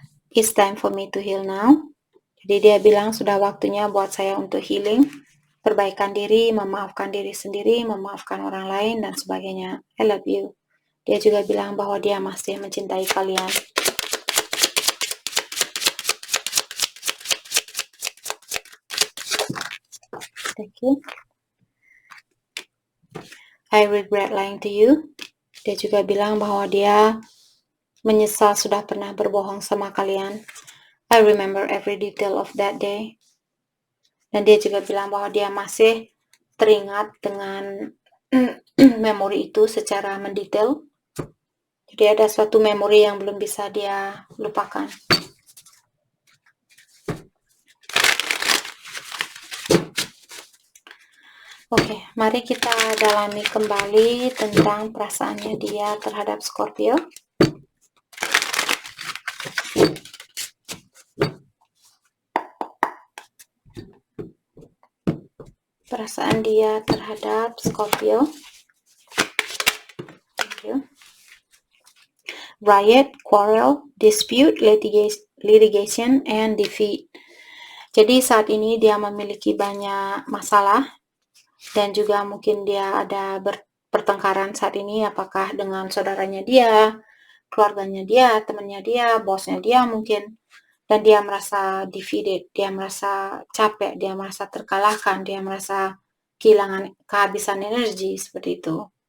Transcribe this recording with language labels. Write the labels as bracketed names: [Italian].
[English] It's time for me to heal now. [Indonesian] Jadi dia bilang sudah waktunya buat saya untuk healing, perbaikan diri, memaafkan diri sendiri, memaafkan orang lain, dan sebagainya. [English] I love you. [Indonesian] Dia juga bilang bahwa dia masih mencintai kalian. [English] Thank you. I regret lying to you. [Indonesian] Dia juga bilang bahwa dia menyesal sudah pernah berbohong sama kalian. [English] I remember every detail of that day. [Indonesian] Dan dia juga bilang bahwa dia masih teringat dengan memori itu secara mendetail. Jadi ada suatu memori yang belum bisa dia lupakan. Oke, mari kita dalami kembali tentang perasaannya dia terhadap Scorpio. Perasaan dia terhadap Scorpio. [English] Thank you. Riot, quarrel, dispute, litigation, and defeat. [Indonesian] Jadi saat ini dia memiliki banyak masalah dan juga mungkin dia ada pertengkaran saat ini, apakah dengan saudaranya dia, keluarganya dia, temannya dia, bosnya dia mungkin. Dan dia merasa defeated, dia merasa capek, dia merasa terkalahkan, dia merasa kehabisan energi seperti itu.